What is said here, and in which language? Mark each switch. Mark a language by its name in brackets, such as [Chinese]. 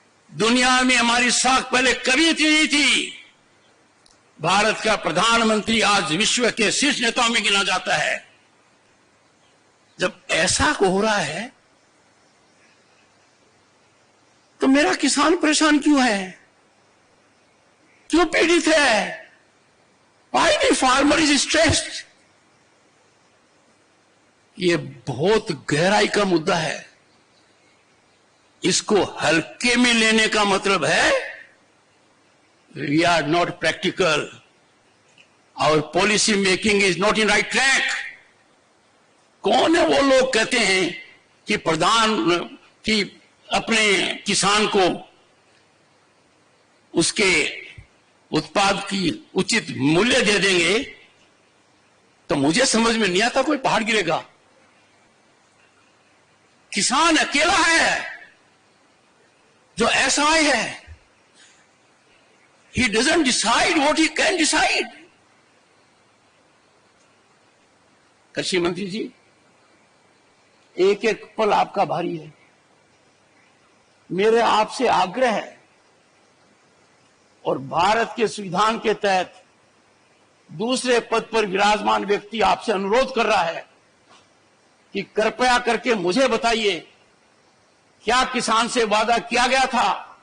[Hindi] दुनिया में हमारी साख पहले कभी इतनी नहीं थी। भारत का प्रधानमंत्री आज विश्व के शीर्ष नेताओं में गिना जाता है। जब ऐसा हो रहा है तो मेरा किसान परेशान क्यों है, क्यों पीड़ित है? [English] Why the farmer is stressed? [Hindi] ये बहुत गहराई का मुद्दा है। इसको हल्के में लेने का मतलब है [English] we are not practical, our policy making is not in right track। [Hindi] कौन है वो लोग कहते हैं कि कि अपने किसान को उसके उत्पाद की उचित मूल्य दे देंगे? तो मुझे समझ में नहीं आता कोई पहाड़ गिरेगा। किसान अकेला है जो असहाय है। [English] He doesn't decide what he can decide। [Hindi] कृषि मंत्री जी, एक एक पल आपका भारी है। मेरे आपसे आग्रह है और भारत के संविधान के तहत दूसरे पद पर विराजमान व्यक्ति आपसे अनुरोध कर रहा है कि कृपया करके मुझे बताइए, क्या किसान से वादा किया गया था?